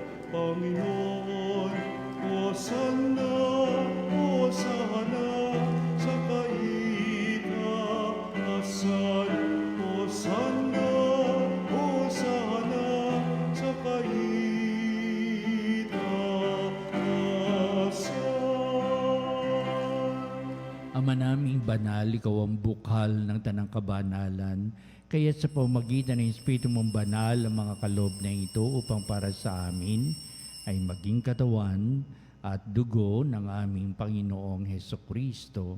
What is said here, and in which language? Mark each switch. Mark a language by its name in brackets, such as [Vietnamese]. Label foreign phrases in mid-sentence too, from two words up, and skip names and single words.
[Filipino] Panginoon. Hosanna, Hosanna sa kaitaasan. Hosanna, Hosanna sa kaitaasan. Ama naming banal, ikaw ang bukal ng tanang kabanalan. Kaya sa pamamagitan ng Espiritu mong banal ang mga kaloob na ito upang para sa amin ay maging katawan at dugo ng aming Panginoong Heso Kristo.